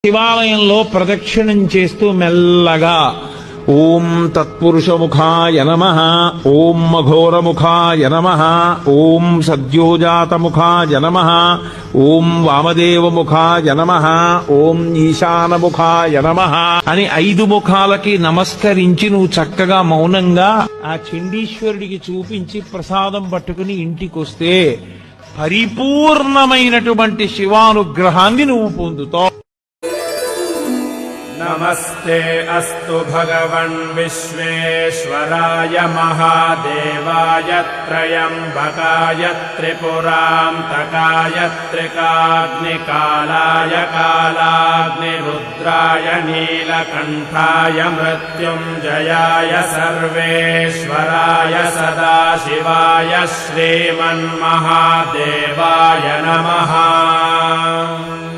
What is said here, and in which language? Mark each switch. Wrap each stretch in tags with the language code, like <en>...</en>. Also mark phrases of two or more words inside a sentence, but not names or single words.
<te>శివాలయంలో ప్రదక్షిణం చేస్తూ మెల్లగా</te> <sa>ఓం తత్పురుషముఖాయ నమః, ఓం మఘోరముఖాయ నమః, ఓం సద్యోజాతముఖాయ నమః, ఓం వామదేవముఖాయ నమః, ఓం ఈశానముఖాయ నమః</sa> <te>అని 5 ముఖాలకి నమస్కరించి నువ్వు చక్కగా మౌనంగా ఆ చండీశ్వరుడికి చూపించి ప్రసాదం పట్టుకుని ఇంటికొస్తే పరిపూర్ణమైనటువంటి శివానుగ్రహాన్ని నువ్వు పొందుతావు.</te> <sa>नमस्ते अस्तु भगवन् विश्वेश्वराय महादेवाय त्र्यम्बकाय त्रिपुरान्तकाय त्रिकाग्निकालाय कालाग्निरुद्राय नीलकण्ठाय मृत्युञ्जयाय सर्वेश्वराय सदाशिवाय श्रीमन्महादेवाय नमः।</sa>